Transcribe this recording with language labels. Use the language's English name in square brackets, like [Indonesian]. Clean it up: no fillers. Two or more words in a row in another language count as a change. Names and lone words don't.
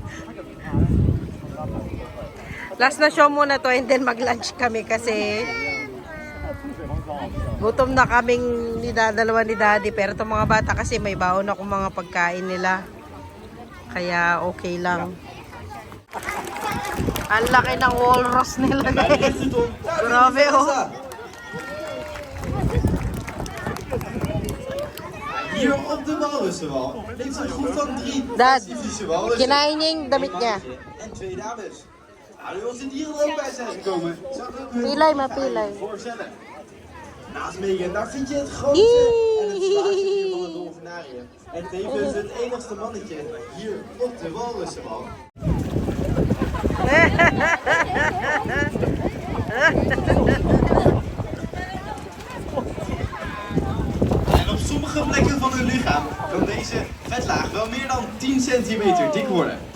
[Filipino] Last na show muna to [English] and then [Filipino] mag-lunch kami kasi gutom na kaming dalawa ni Daddy. Pero itong mga bata kasi may baon akong mga pagkain nila. Kaya okay lang. Ang laki ng walrus nila guys. Grabe oh. [Dutch] Hier op de walrussenwal heeft een groep van 3 [Filipino] Dad, [Dutch] Pacifische walrussen [Filipino] kinain niya yung damit niya. [Dutch] en 2 dames. Nou, nu onze dieren er ook bij zijn gekomen, zou het ook hun [Filipino] Pilay, mapilay. [Dutch] voorstellen. Naast Megan, daar vind je het grootste en het zwaarste dier van het dolfinarium. En tevens het enigste mannetje hier op de walrussenwal. En op sommige plekken van hun lichaam kan deze vetlaag wel meer dan 10 centimeter dik worden.